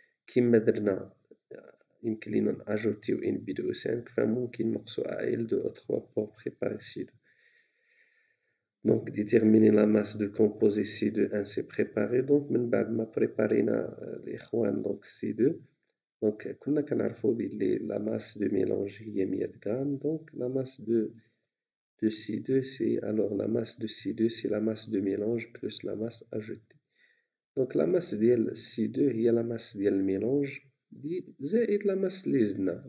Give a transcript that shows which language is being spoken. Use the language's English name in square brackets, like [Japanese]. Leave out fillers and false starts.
[Arabic] كيما درنا يمكن لينا ناجوتيو ان بي دو 5 فممكن نقصو ا ال دو 3 [French] pour préparer C2. donc déterminer la masse de composé C2 c'est préparé. [Arabic] donc من بعد ما بريبارينا الاخوان donc C2 donc كنا كنعرفو بلي [French] la masse de mélange [Arabic] هي 100 غرام. [French] donc la masse de C2 c'est alors la masse de C2 c'est la masse de mélange plus la masse ajoutée. [Arabic] donc la masse ديال C2 هي la masse ديال الميلونج زائد la masse اللي زدنا.